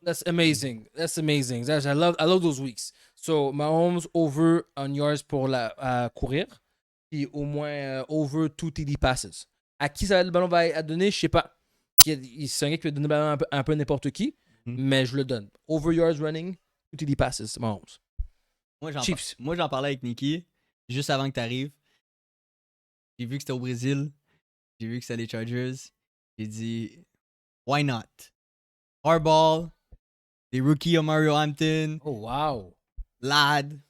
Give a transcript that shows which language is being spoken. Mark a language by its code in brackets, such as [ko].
[en] That's amazing. I love those weeks. So, Mahomes over on yards [fr] pour courir. Puis au moins [en] over 2 TD passes. [fr] À qui le ballon va donner, je sais pas. C'est un gars qui va donner le ballon un peu n'importe qui, mais je le donne. [en] Over yards running, 2 TD passes, Mahomes. [fr] Moi, j'en parlais avec Nikki juste avant que tu arrives. J'ai vu que c'était au Brésil. J'ai vu que c'était les Chargers. J'ai dit, [en] why not? [fr] Hardball, des rookies Mario Hampton, [en] Oh, wow. Lad.